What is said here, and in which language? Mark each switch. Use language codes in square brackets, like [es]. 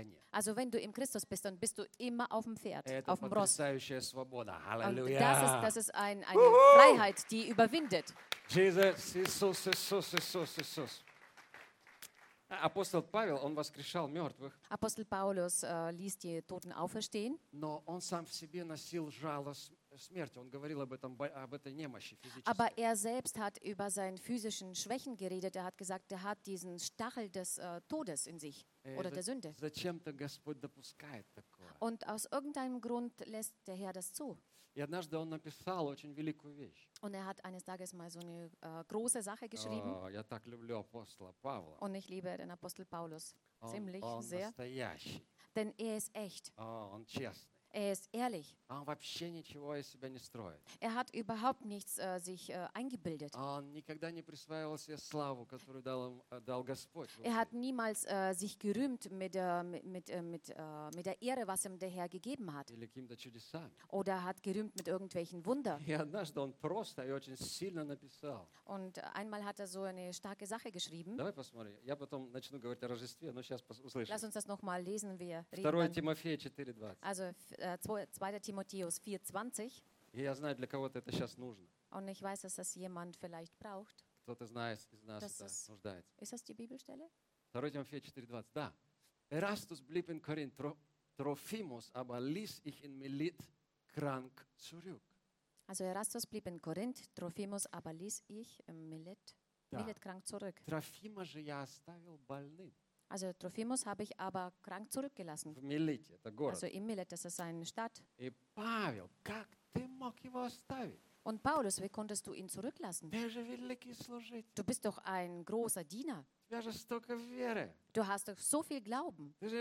[de] Also wenn du im Christus bist, dann bist du immer auf dem Pferd, auf dem Ross. Das ist eine Freiheit, die überwindet. Jesus. [ru] Апостол Павел, он воскрешал мертвых. [de] Апостол Паулюс ließ die Toten auferstehen. [ru] Но он сам в себе носил жало смерти. Он говорил об этой немощи физической. [de] Aber er selbst hat über seine physischen Schwächen geredet. Er hat gesagt, er hat diesen Stachel des Todes in sich oder der Sünde. [ru] Зачем-то Господь допускает такое. [de] Und aus irgendeinem Grund lässt der Herr das zu. [ru] И однажды он написал очень великую вещь. [de] Und er hat eines Tages mal so eine große Sache geschrieben. [ru] Я так люблю апостола Павла. [de] Und ich liebe den Apostel Paulus ziemlich sehr. [ru] Настоящий. [de] Denn er ist echt. [ru] Он честный. [de] Er ist ehrlich. [ru] Он вообще ничего из себя не строит. [de] Er hat überhaupt nichts sich eingebildet. [ru] Он никогда не присваивал себе славу, которую дал Господь. [de] Er hat niemals sich gerühmt mit der Ehre, was ihm der Herr gegeben hat. [ru] Или каким-то чудесам. [de] Oder hat gerühmt mit irgendwelchen Wunder. [ru] И однажды он просто и очень сильно написал. [de] Und einmal hat er so eine starke Sache geschrieben. [ru] Давай посмотрим. Я потом начну говорить о Рождестве, но сейчас услышим. [de] Lass uns das nochmal lesen. Wir reden. [ru] 2 Тимофея 4:20. [de] Also 2. Timotheus 4:20. [ru] Я знаю, для кого-то это сейчас нужно. [de] Und ich weiß, dass das jemand vielleicht braucht. [ru] Кто-то знает, из нас [de] das [ru] это [de] ist, [ru] нуждается. [de] Ist das die Bibelstelle? [ru] 2 Тимофея 4:20. Да. [de] Erastus blieb in Korinth, Trophimus aber ließ ich in Milet krank zurück. Also Erastus blieb in Korinth, Trophimus aber ließ ich in Milet krank zurück. [ru] Trophimus же я оставил больным. [de] Also Trophimus habe ich aber krank zurückgelassen. [ru] В Милете, это город. [de] Also in Milet, das ist seine Stadt. И Павел, как ты мог его оставить? Und Paulus, wie konntest du ihn zurücklassen? Du bist doch ein großer Diener. Du hast doch so viel Glauben.